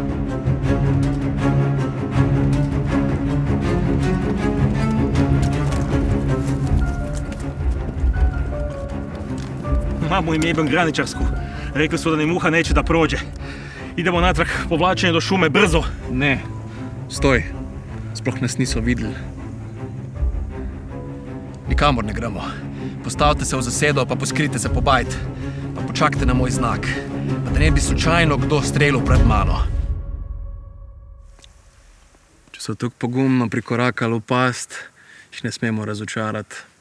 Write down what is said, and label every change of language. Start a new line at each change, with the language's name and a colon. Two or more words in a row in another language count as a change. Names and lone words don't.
Serbian: Mamu im jebem graničarsku. Rekli su da ni muha neće da prođe. Idemo natrag, povlačenje do šume, brzo.
Slovenian: Ne, stoj. Sploh nas niso videli. Nikamor ne gremo. Postavite se v zasedo, pa poskrite se po bajt. Pa počakajte na moj znak. Pa da ne bi slučajno kdo strelil pred mano. Če so tako pogumno prikorakali v past, jih ne smemo razočarati.